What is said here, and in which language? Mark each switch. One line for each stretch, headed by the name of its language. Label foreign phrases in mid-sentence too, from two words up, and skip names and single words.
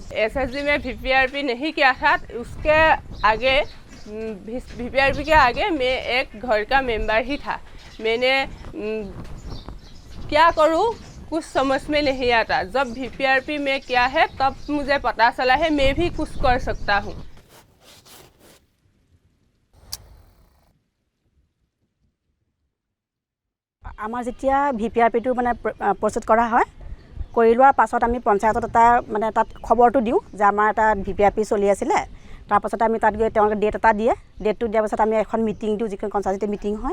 Hindi: SHG में VPRP नहीं किया था, उसके आगे VPRP के आगे मैं एक घर का मेंबर ही था। मैंने क्या करूँ कुछ समझ में नहीं आता। जब VPRP में क्या है तब मुझे पता चला है मैं भी कुछ कर सकता हूँ।
Assamese: আমাৰ যেতিয়া VPRPটো মানে প্ৰস্তুত কৰা হয়, কৰি লোৱাৰ পাছত আমি পঞ্চায়তত এটা মানে তাত খবৰটো দিওঁ যে আমাৰ এটা VPRP চলি আছিলে। তাৰপাছত আমি তাত গৈ তেওঁলোকে ডেট এটা দিয়ে, ডেটটো দিয়াৰ পাছত আমি এখন মিটিং দিওঁ, যিখন
English: consultative meeting
Assamese: হয়।